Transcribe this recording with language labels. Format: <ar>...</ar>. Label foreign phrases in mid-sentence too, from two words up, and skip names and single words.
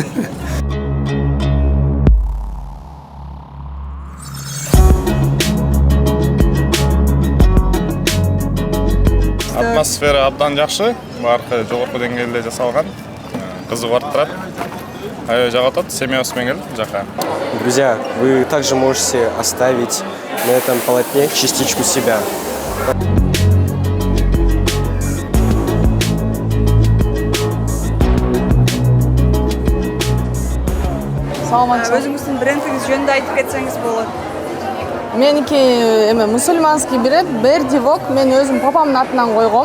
<ky>Атмосфера абдан жакшы, бааркы жогорку деңгээлде жасалган. Кызыгып атат. Аябай жагат, семьябыз менен келдик жака.</ky> <ru>Друзья, вы также можете оставить на этом полотне частичку себя.</ru> <ky>Өзүңүздүн брендиңиз жөнүндө айтып кетсеңиз болот. Меники эме</ky> <ru>мусульманский бренд</ru> <ky>Бердивок, мен өзүм папамдын атынан койгом.</ky>